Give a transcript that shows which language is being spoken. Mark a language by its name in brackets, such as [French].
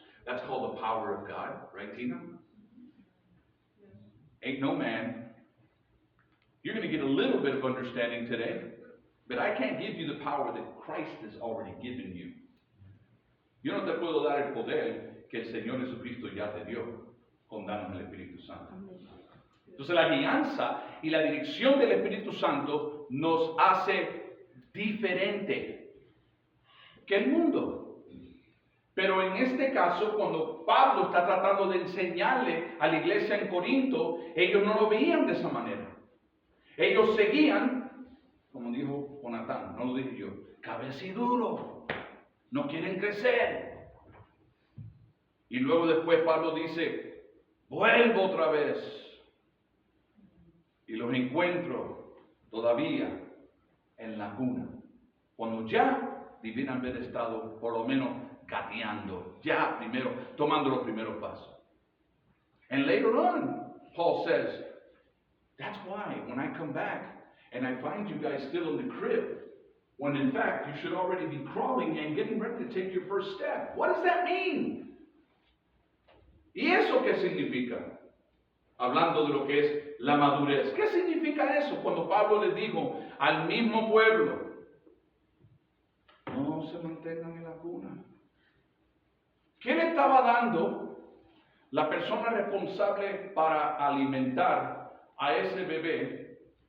[English] That's called the power of God, right, Tina? Ain't no man. You're going to get a little bit of understanding today, but I can't give you the power that Christ has already given you. [Spanish] Yo no te puedo dar el poder que el Señor Jesucristo ya te dio con darnos el Espíritu Santo. Entonces la guianza y la dirección del Espíritu Santo nos hace diferente que el mundo. Pero en este caso, cuando Pablo está tratando de enseñarle a la iglesia en Corinto, ellos no lo veían de esa manera. Ellos seguían, como dijo Jonatán, no lo dije yo, cabeciduro, no quieren crecer. Y luego después Pablo dice, vuelvo otra vez. Y los encuentro todavía en la cuna, cuando ya debían haber estado por lo menos gateando, ya primero, tomando los primeros pasos. [English] And later on, Paul says, that's why when I come back and I find you guys still in the crib, when in fact you should already be crawling and getting ready to take your first step. What does that mean? [Spanish] ¿Y eso qué significa? Hablando de lo que es la madurez. ¿Qué significa eso? Cuando Pablo le dijo al mismo pueblo, no se mantengan en la cuna. ¿Qué le estaba dando la persona responsable para alimentar a ese bebé?